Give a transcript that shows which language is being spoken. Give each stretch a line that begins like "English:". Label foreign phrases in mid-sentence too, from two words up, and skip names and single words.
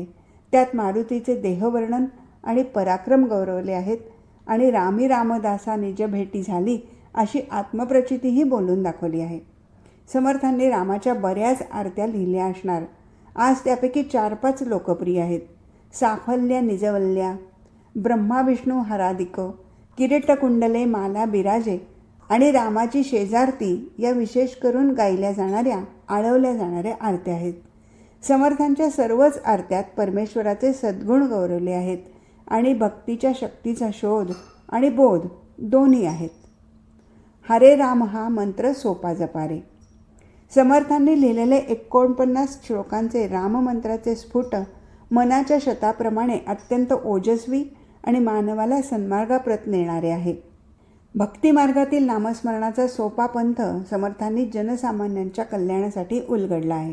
Marathi: त्यात मारुतीचे देहवर्णन आणि पराक्रम गौरवले आहेत आणि रामी रामदासा निज भेटी झाली अशी आत्मप्रचितीही बोलून दाखवली आहे. समर्थांनी रामाच्या बऱ्याच आरत्या लिहिल्या असणार. आज त्यापैकी 4-5 लोकप्रिय आहेत. साफल्य निजवल्या, ब्रह्मा विष्णू हरादिक, किरीटकुंडले माला बिराजे आणि रामाची शेजारती या विशेष करून गायल्या जाणाऱ्या आळवल्या जाणाऱ्या आरत्या आहेत. समर्थांच्या सर्वच आरत्यात परमेश्वराचे सद्गुण गौरवले आहेत आणि भक्तीच्या शक्तीचा शोध आणि बोध दोन्ही आहेत. हरे राम हा मंत्र सोपा जपारे. समर्थांनी लिहिलेले 49 श्लोकांचे राममंत्राचे स्फुट मनाच्या शताप्रमाणे अत्यंत ओजस्वी आणि मानवाला सन्मार्गाप्रत नेणारे आहे. भक्तिमार्गातील नामस्मरणाचा सोपा पंथ समर्थांनी जनसामान्यांच्या कल्याणासाठी उलगडला आहे.